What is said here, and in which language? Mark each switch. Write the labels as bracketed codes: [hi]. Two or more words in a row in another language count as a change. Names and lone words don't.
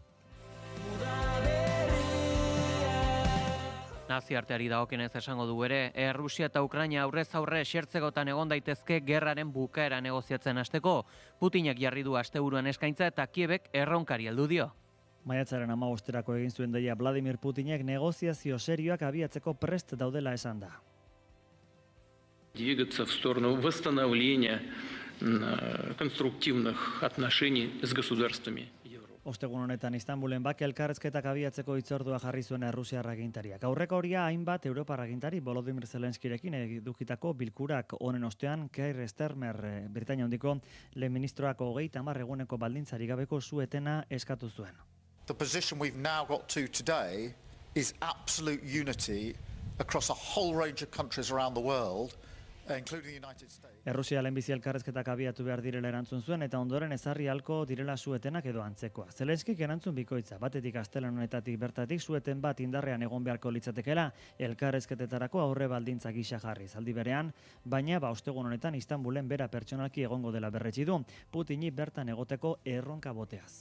[eu] Nazioarteari dagokionez esango du ere, Errusia eta Ukraina aurrez aurre esertzekotan egon daitezke gerraren bukaera negoziatzen hasteko. Putinek jarri du asteburuan eskaintza eta Kievek erronkari heldu dio. Maiatzaren 15erako egin zuen deia Vladimir Putinek negoziazio serioak abiatzeko prest daudela esan da. [ru] Двигаться в сторону восстановления конструктивных отношений с государствами. [eu] Ostegun honetan Istanbulen bake elkarrezketak abiatzeko hitzordua jarri zuen Errusiar agintariak. Aurreko horia hainbat Europar agintari Volodymyr Zelenskirekin edukitako bilkurak honen ostean Keir Starmer, Britainia handiko lehen ministroak 30 eguneko baldintzari gabeko su-etena eskatu zuen. [en] The position we've now got to today is absolute unity across a whole range of countries around the world, including the United States. [eu] Errusia lehenbizi elkarrezketak abiatu behar direla erantzun zuen eta ondoren ezarri halko direla su-etenak edo antzekoa. Zelenskik erantzun bikoitza, batetik astelehen honetatik bertatik su-eten bat indarrean egon beharko litzatekela elkarrezketetarako aurre baldintza gisa jarriz. Aldi berean, baina ostegun honetan Istanbulen bera pertsonalki egongo dela berretsi du, Putini bertan egoteko erronka boteaz.